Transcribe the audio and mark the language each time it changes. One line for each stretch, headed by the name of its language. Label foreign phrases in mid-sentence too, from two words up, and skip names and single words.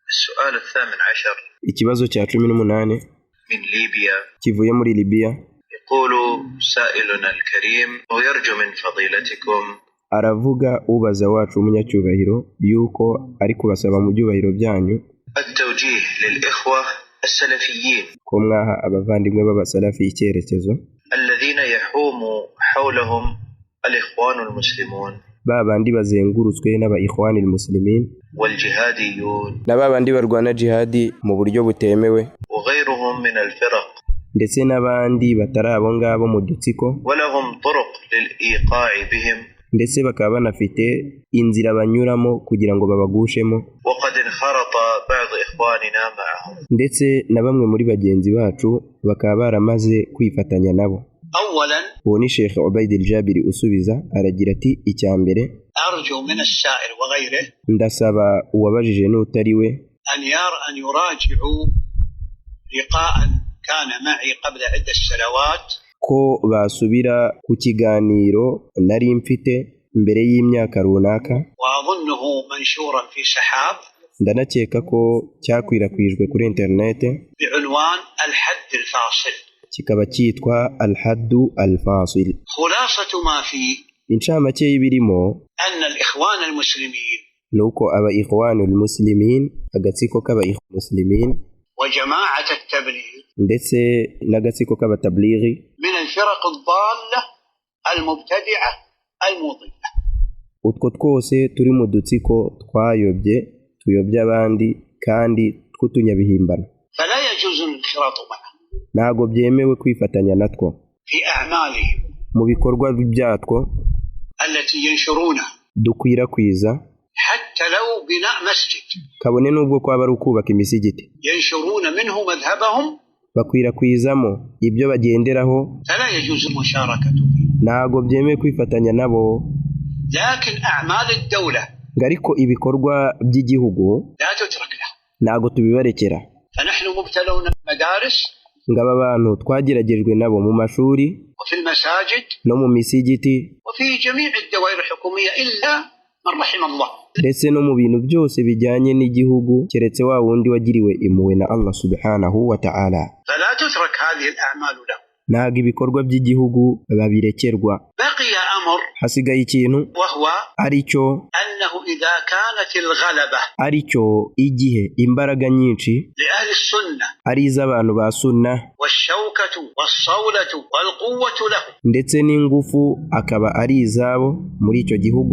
Arabic: السؤال 18
Kinyarwanda: ikibazo cya 18
Arabic: من ليبيا
Kinyarwanda: kivuye muri Libya.
Arabic: يقول سائلنا الكريم ويرجو من فضيلتكم
Kinyarwanda: Aravuga ubaza wacu umunyacyubahiro yuko ari kubasaba mu byubahiro byanyu
Arabic: التوجيه للإخوة السلفيين
Kinyarwanda: ko mwaha abavandimwe b'abasalafi icyerekezo
Arabic: الذين يحوم حولهم الإخوان المسلمون
Kinyarwanda: babandi bazengurutswe n'aba-
Arabic: الإخوان المسلمين والجهاديون
Kinyarwanda: n'abandi barwana jihadi mu buryo butemewe
Arabic: وغيرهم من الفرق
Kinyarwanda: ndetse n'abandi batari abo ngabo mu dutsiko
Arabic: ولهم طرق للإيقاع بهم
Kinyarwanda: ndetse bakaba banafite inzira banyuramo kugira ngo babagushemo
Arabic: وقد انخرط بعض إخواننا معهم
Kinyarwanda: ndetse na bamwe muri bagenzi bacu bakaba baramaze kwifatanya nabo.
Arabic: أولا
Kinyarwanda: uwo ni Sheikh Ubaid al-Jabiri usubiza aragira ati icya mbere
Arabic: أرجو من السائل وغيره
Kinyarwanda: ndasaba uwabajije n'utari we
Arabic: أن يراجعوا لقاء كان معي قبل عدة سنوات
Kinyarwanda: ko basubira ku kiganiro nari mfite mbere y'imyaka runaka,
Arabic: وأظنه منشورا في سحاب
Kinyarwanda: ndanakeka ko cyakwirakwijwe kuri interinete
Arabic: بعنوان الحد الفاصل.
Kinyarwanda: kikaba cyitwa
Arabic: الحد الفاصل. خلاصة ما فيه
Kinyarwanda: incamake y'ibirimo
Arabic: أن الإخوان المسلمين
Kinyarwanda: nuko aba-
Arabic: الإخوان المسلمين
Kinyarwanda: agatsiko k'aba-
Arabic: الإخوان المسلمين وجماعة التبليغ
Kinyarwanda: ndetse n'agatsiko k'abatablighi
Arabic: من الفرق الضالة المبتدعة المضلة.
Kinyarwanda: utwo twose turi mu dutsiko twayobye tuyobya abandi kandi tw'utunyabihimbano,
Arabic: فلا يجوز الانخراط معه
Kinyarwanda: ntago byemewe kwifatanya natwo
Arabic: في أعمالهم
Kinyarwanda: mu bikorwa byatwo
Arabic: التي ينشرونها
Kinyarwanda: dukwirakwiza,
Arabic: حتى لو بناء مسجد
Kinyarwanda: kabone n'ubwo kwaba ari ukubaka imisigiti
Arabic: ينشرون منه مذهبهم
Kinyarwanda: bakwirakwizamo ibyo bagenderaho,
Arabic: فلا يجوز المشاركة فيه.
Kinyarwanda: ntago byemewe kwifatanya nabo.
Arabic: لكن أعمال الدولة
Kinyarwanda: ariko ibikorwa by'igihugu
Arabic: لا تترك له.
Kinyarwanda: ntago tubibarekera.
Arabic: فنحن مبتلون مدارس
Kinyarwanda: ngaba abantu twageragejwe nabo mu mashuri
Arabic: وفي المساجد
Kinyarwanda: no mu misigiti
Arabic: وفي جميع الدوائر الحكومية إلا من رحم الله.
Kinyarwanda: ndetse no mu bintu byose bijyanye n'igihugu keretse wa wundi wagiriwe impuhwe na
Arabic: الله سبحانه وتعالى. فلا تترك هذه الأعمال له.
Kinyarwanda: ntago ibikorwa by'igihugu babirekerwa.
Arabic: بقي أمر
Kinyarwanda: hasigaye ikintu
Arabic: وهو
Kinyarwanda: aricyo
Arabic: أنه إذا كانت الغلبة
Kinyarwanda: igihe imbaraga nyinshi
Arabic: لأهل السنة
Kinyarwanda: ari iz'abantu ba sunna
Arabic: والشوكة والصولة والقوة له
Kinyarwanda: ndetse n'ingufu akaba ari izabo muri icyo gihugu,